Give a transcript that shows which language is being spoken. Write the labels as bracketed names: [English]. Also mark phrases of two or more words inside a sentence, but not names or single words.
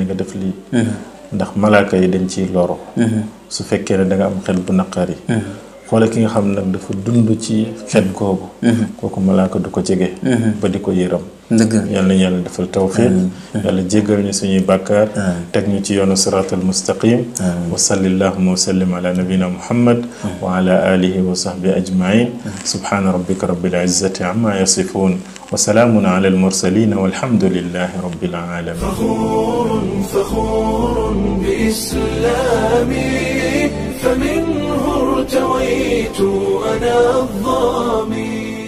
[Wolof] nga def lii ndax malaaka yi dañ ciy loro su fekkee ne da nga am xel bu naqari xoole ki nga xam nag dafa dund ci xet googu kooku malaaka du ko jege ba di ko yëram yàlla nañu yàlla defal tawfiq yàlla jéggal ñu suñuy bàkkaar teg ñu ci yoonu [Arabic] الصراط المستقيم وصلى الله وسلم على نبينا محمد وعلى آله وصحبه أجمعين سبحان ربك رب العزة عما يصفون وسلام على المرسلين والحمد لله رب العالمين فخور بإسلامي فمنه ارتويت أنا الضامي